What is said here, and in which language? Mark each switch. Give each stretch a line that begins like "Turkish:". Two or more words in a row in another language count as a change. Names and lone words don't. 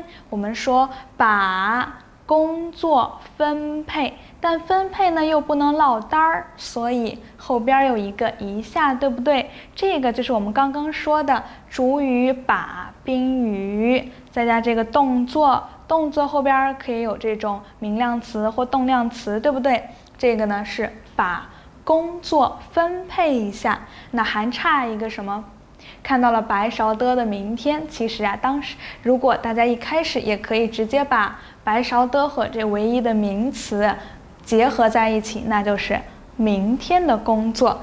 Chinese: 我們說把工作分配，但分配呢又不能落單兒，所以後邊有一個一下，對不对？這個就是我們剛剛說的主語把賓語，再加這個動作，動作後邊可以有這種名量詞或動量詞，對不對？這個呢是把工作分配一下，那還差一個什麼？看到了白勺的的明天，其實當時如果大家一開始也可以直接把白勺的和這唯一的名詞結合在一起，那就是明天的工作。